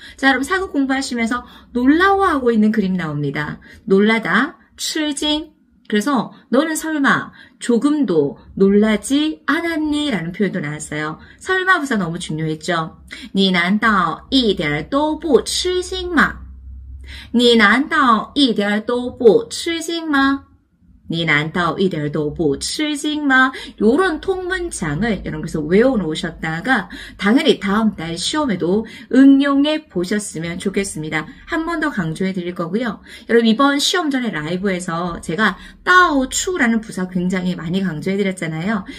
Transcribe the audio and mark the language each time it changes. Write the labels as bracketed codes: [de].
[ko] 자, 여러분 사극 공부하시면서 놀라워하고 있는 그림 나옵니다. 놀라다, 吃惊. 그래서 너는 설마 조금도 놀라지 않았니? 라는 표현도 나왔어요. 설마 부사 너무 중요했죠. [zh] 你难道一点都不吃惊吗? 你难道一点都不吃惊吗? 你难道一点都不吃惊吗? [ko] 요런 통문장을 여러분께서 외워놓으셨다가 당연히 다음 달 시험에도 응용해 보셨으면 좋겠습니다. 한 번 더 강조해 드릴 거고요. 여러분 이번 시험 전에 라이브에서 제가 따오추라는 부사 굉장히 많이 강조해 드렸잖아요.